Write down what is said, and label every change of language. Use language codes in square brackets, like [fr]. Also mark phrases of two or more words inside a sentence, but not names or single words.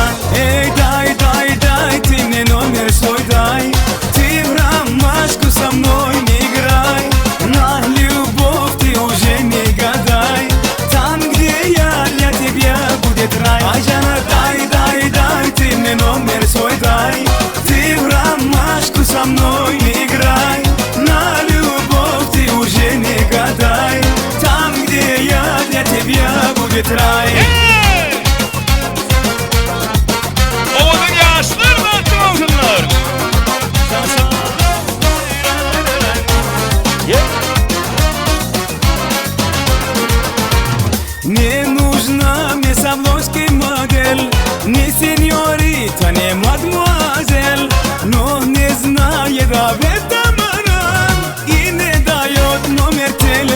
[ru] Эй, дай, дай, дай, ты мне номер свой дай, ты в ромашку со мной не играй, на любовь ты уже не гадай, там, где я для тебя будет рай. Ай, Жана, дай, дай, дай, ты мне номер свой дай, ты в ромашку со мной не играй, на любовь ты уже не гадай, там, где я для тебя будет рай. [tr] Oğulun yaşlar mı altınlar? [ru] Не нужна мне савлонский модель, не сеньорита, не мадемуазель, но не знает об этом она и не дает номер телефона.